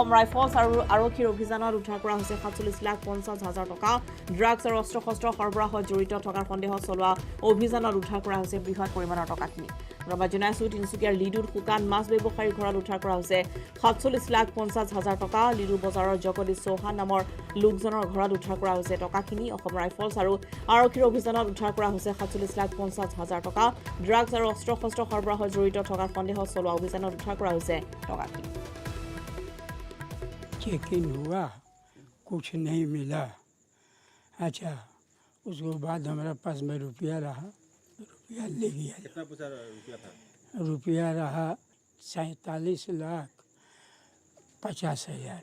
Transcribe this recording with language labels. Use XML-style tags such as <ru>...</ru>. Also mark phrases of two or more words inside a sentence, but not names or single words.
<as>ৰাইফলছ আৰু আৰক্ষীৰ অভিযানত উদ্ধাৰ কৰা হৈছে 47,50,000 টকা ড্ৰাগছ আৰু অস্ত্ৰ শস্ত্ৰ সৰবৰাহত জড়িত থকাৰ সন্দেহত চলোৱা অভিযানত উদ্ধাৰ কৰা হৈছে বৃহৎ পৰিমাণৰ টকাখিনি ৰবা জনাইছো তিনিচুকীয়াৰ লিডুত শুকান মাছ ব্যৱসায়ীৰ ঘৰত উদ্ধাৰ কৰা হৈছে 47,50,000 টকা লিডু বজাৰৰ জগদী চৌহান নামৰ লোকজনৰ ঘৰত উদ্ধাৰ কৰা হৈছে টকাখিনি অসম ৰাইফলছ আৰু আৰক্ষীৰ অভিযানত উদ্ধাৰ কৰা হৈছে 47,50,000 টকা ড্ৰাগছ আৰু অস্ত্ৰ শস্ত্ৰ সৰবৰাহত জড়িত থকাৰ সন্দেহত চলোৱা অভিযানত উদ্ধাৰ কৰা হৈছে টকাখিনি</as> <hi>चेकिंग हुआ कुछ नहीं मिला अच्छा उसके बाद हमारे पास में रुपया रहा रुपया ले गया कितना पैसा रुपया था रुपया रहा 47,50,000</hi>